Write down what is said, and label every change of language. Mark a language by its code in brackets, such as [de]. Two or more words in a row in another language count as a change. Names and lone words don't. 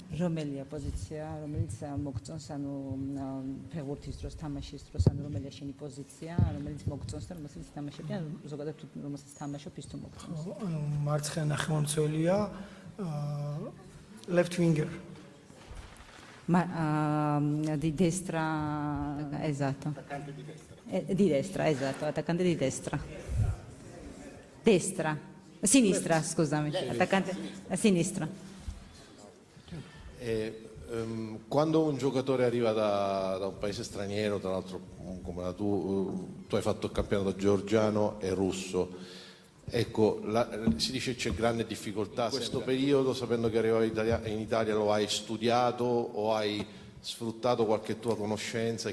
[ka] რომელია პოზიცია, რომელიც მოგწონს, ანუ ფეხბურთის დროს, თამაშის დროს, ანუ რომელია შენი პოზიცია, რომელიც მოგწონს და რომელსაც თამაშები, ან ზოგადად თუ რომელსაც თამაშობ, ის თუ მოგწონს. ანუ მარცხენა ნახევარმცველია, [en] left winger. [it] Ma di destra, esatto. Attaccante di destra. Di destra, esatto, attaccante di destra. Destra, sinistra, scusami, attaccante a sinistra. Quando un giocatore arriva da un paese straniero, tra l'altro come tu hai fatto il campionato georgiano e russo, ecco, si dice che c'è grande difficoltà in questo periodo, sapendo che arrivavi in Italia, lo hai studiato o hai sfruttato qualche tua conoscenza?